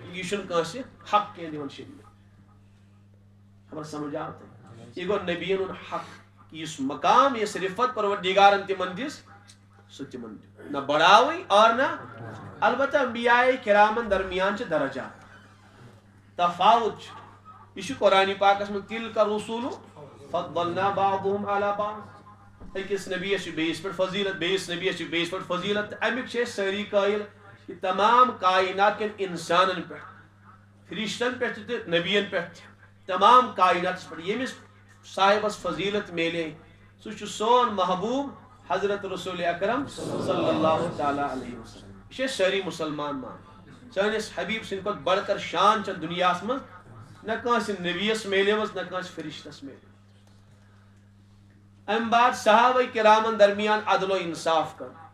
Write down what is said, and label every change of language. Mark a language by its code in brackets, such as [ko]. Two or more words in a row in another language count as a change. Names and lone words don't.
[ks] یہِ چھُنہٕ کٲنٛسہِ حق کینٛہہ دِوان شریعت. خبر سمجھ آو تۄہہِ یہِ گوٚو نبیَن ہُنٛد حق یُس مقام یُس رفت پروردگارن تِمن دِژ سُہ تِمن دیُت نہ بڑاوٕے اور نہ البتہ انبیاء کرامن درمیان چھِ درجات تفاوت چھُ. یہ چھُ قرآن پاکس منٛز [ar] تِلکَ الرُّسُلُ فضلنا بعضهم على بعض [ks] أکِس نبیَس چھِ بیٚیِس پٮ۪ٹھ فضیلت بیٚیِس نبیَس چھِ بیٚیِس پٮ۪ٹھ فضیلت تہٕ امیُک چھِ أسۍ سٲری قٲیل کہ تمام کائنات کٮ۪ن انسانن پٮ۪ٹھ فرشتن پٮ۪ٹھ تہٕ نبیَن پٮ۪ٹھ تمام کائناتس پٮ۪ٹھ ییٚمِس صاحبس فضیلت میلے سُہ چھُ سون محبوب حضرت رسول اکرم [ar] صلی اللہ تعالیٰ علیہ وسلم. [ks] یہ چھِ أسۍ سٲری مسلمان مان سٲنِس حبیب سٕنٛدِ کھۄتہٕ [ur] بڑھ کر [ks] شان چھےٚ دُنیاہس منٛز نہ کٲنٛسہِ نبیَس میلیمٕژ نہ کٲنٛسہِ فرشتس میلیمٕژ. امہِ بعد صحابہ کرامن درمیان عدل و انصاف کر